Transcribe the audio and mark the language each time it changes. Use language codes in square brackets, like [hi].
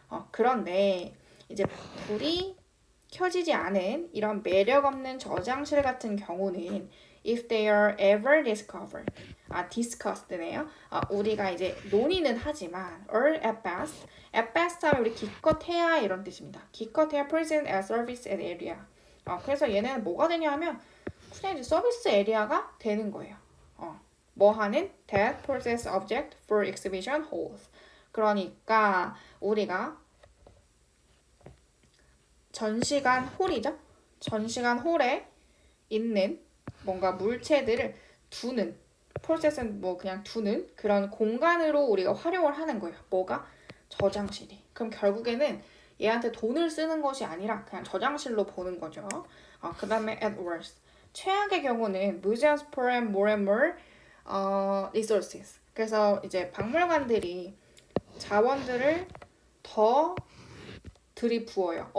[ko] 그런데 이제 불이 켜지지 않은 이런 매력 없는 저장실 같은 경우는 [en] if they are ever discovered, discussed [ko] 네요. 우리가 이제 논의는 하지만 [en] or at best [ko] 하면 우리 기껏해야 이런 뜻입니다. 기껏해야 [en] present as service area. [ko] 그래서 얘는 뭐가 되냐 하면 그냥 이제 서비스 에리아가 되는 거예요. 뭐 하는? [en] that process object for exhibition halls. [ko] 그러니까 우리가 전시관 홀이죠. 전시관 홀에 있는 뭔가 물체들을 두는 프로세스는 뭐 그냥 두는 그런 공간으로 우리가 활용을 하는 거예요. 뭐가? 저장실이. 그럼 결국에는 얘한테 돈을 쓰는 것이 아니라 그냥 저장실로 보는 거죠. 그 다음에 [en] at worst. [ko] 최악의 경우는 [en] museums pour in more and more resources. [ko] 그래서 이제 박물관들이 자원들을 더 들이부어요.